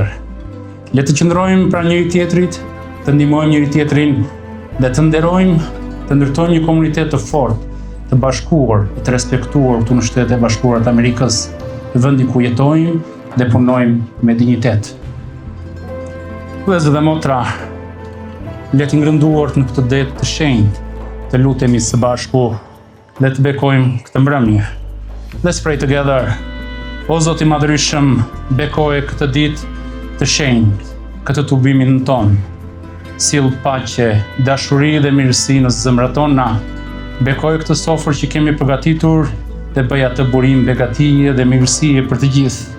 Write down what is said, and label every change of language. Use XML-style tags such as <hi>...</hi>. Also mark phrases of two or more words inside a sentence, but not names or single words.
<sq>Le të qëndrojmë pranë njëri tjetrit, të ndihmojmë njëri tjetrin dhe të nderojmë, të ndërtojmë një komunitet të fortë, të bashkuar, të respektuar këtu në Shtetet e Bashkuara të Amerikës, vendi ku jetojmë dhe punojmë me dinjitet. Vëllezër dhe motra, le të ngrënduar në këtë ditë të shenjtë, të lutemi së bashku, le të bekojmë këtë mbrëmje.</sq> <en>Let's pray together.</en> <sq>O Zoti i Madhërisëm, bekoje këtë ditë të shenjtë, këtë tubimin ton. Sill paqe, dashuri dhe mirësi në zemrat tona. Bekoj këtë sofër që kemi përgatitur dhe bëj atë burim begatije dhe mirësie për të gjithë.</sq>